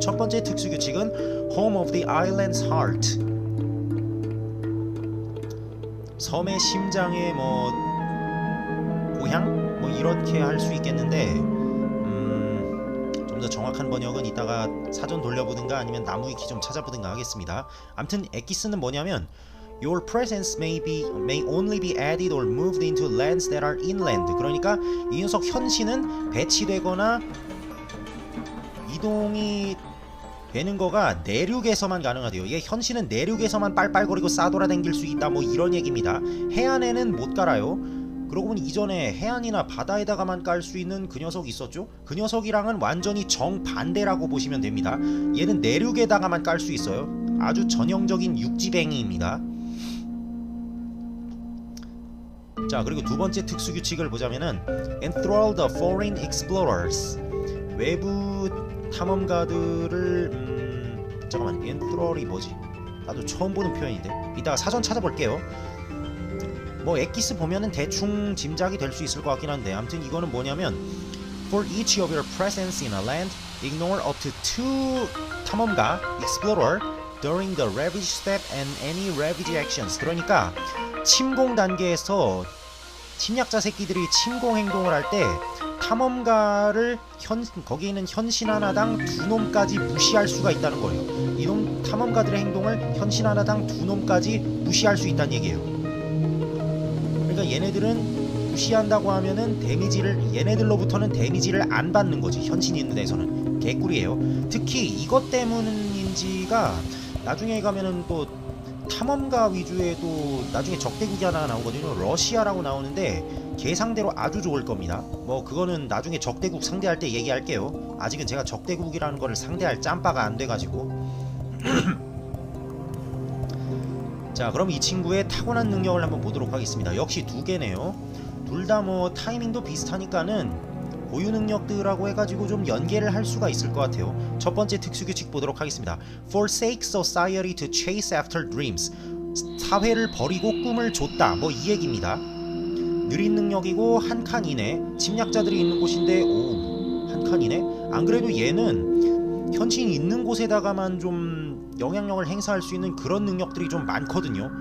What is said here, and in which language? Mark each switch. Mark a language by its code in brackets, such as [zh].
[ko] 첫 번째 특수규칙은 Home of the Island's Heart, 섬의 심장의 고향? 이렇게 할 수 있겠는데, 좀 더 정확한 번역은 이따가 사전 돌려보든가 아니면 나무위키 좀 찾아보든가 하겠습니다. 암튼 엑기스는 뭐냐면, [en] Your presence may only be added or moved into lands that are inland. [ko] 그러니까 이 녀석 현신은 배치되거나 이동이 되는 거가 내륙에서만 가능하대요. 얘 현신은 내륙에서만 빨빨거리고 싸돌아다닐 수 있다, 이런 얘기입니다. 해안에는 못 갈아요. 그러고 보니 이전에 해안이나 바다에다가만 깔 수 있는 그 녀석 있었죠? 그 녀석이랑은 완전히 정반대라고 보시면 됩니다. 얘는 내륙에다가만 깔 수 있어요. 아주 전형적인 육지뱅이입니다. 자, 그리고 두 번째 특수규칙을 보자면은 Enthrall the foreign explorers, 외부 탐험가들을 잠깐만, Enthrall이 뭐지? 나도 처음 보는 표현인데 이따가 사전 찾아볼게요. 엑기스 보면은 대충 짐작이 될 수 있을 것 같긴 한데, 아무튼 이거는 뭐냐면 [en] For each of your presence in a land, ignore up to 2 탐험가 explorer during the ravage step and any ravage actions. [ko] 그러니까 침공 단계에서 침략자 새끼들이 침공 행동을 할 때 탐험가를 거기에 있는 현신 하나당 2놈까지 무시할 수가 있다는 거예요. 이놈 탐험가들의 행동을 현신 하나당 2놈까지 무시할 수 있다는 얘기예요. 그러니까 얘네들은 무시한다고 하면은 얘네들로부터는 데미지를 안 받는 거지. 현신이 있는 데서는 개꿀이에요. 특히 이것 때문인지가 나중에 가면은 또 탐험가 위주의 또 나중에 적대국이 하나 나오거든요. 러시아라고 나오는데 걔 상대로 아주 좋을 겁니다. 그거는 나중에 적대국 상대할 때 얘기할게요. 아직은 제가 적대국이라는 거를 상대할 짬바가 안 돼가지고. 자, 그럼 이 친구의 타고난 능력을 한번 보도록 하겠습니다. 역시 두 개네요. 둘 다 타이밍도 비슷하니까는 고유 능력들하고 해가지고 좀 연계를 할 수가 있을 것 같아요. 첫 번째 특수규칙 보도록 하겠습니다. [en] Forsake society to chase after dreams. [ko] 사회를 버리고 꿈을 줬다. 뭐 이 얘기입니다. 느린 능력이고 한 칸 이내. 침략자들이 있는 곳인데 한 칸 이내? 안 그래도 얘는 현신이 있는 곳에다가만 좀 영향력을 행사할 수 있는 그런 능력들이 좀 많거든요.